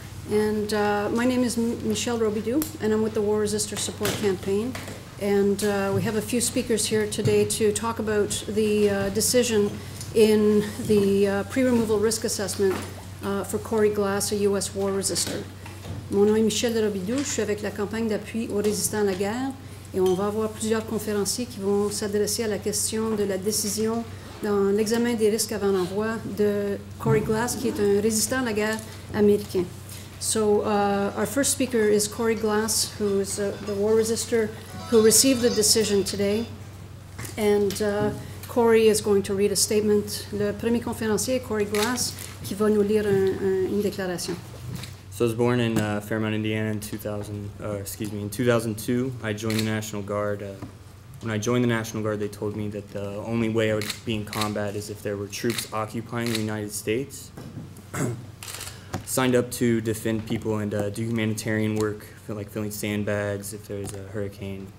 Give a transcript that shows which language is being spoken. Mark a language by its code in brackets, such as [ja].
[en] And my name is Michelle Robidoux, and I'm with the War Resistor Support Campaign. And we have a few speakers here today to talk about the decision in the pre-removal risk assessment for Corey Glass, a U.S. war resistor. [fr] Mon nom est Michelle Robidoux, je suis avec la campagne d'appui aux résistants à la guerre, et on va avoir plusieurs conférenciers qui vont s'adresser à la question de la décision dans l'examen des risques avant l'envoi de Corey Glass, qui est un résistant à la guerre américain. [en] So our first speaker is Corey Glass, who is the war resistor who received the decision today. And Corey is going to read a statement. [fr] Le premier conférencier est Corey Glass, qui va nous lire une déclaration. [en] So I was born in Fairmount, Indiana in 2002. I joined the National Guard. When I joined the National Guard, they told me that the only way I would be in combat is if there were troops occupying the United States. Signed up to defend people and do humanitarian work, like filling sandbags if there's a hurricane.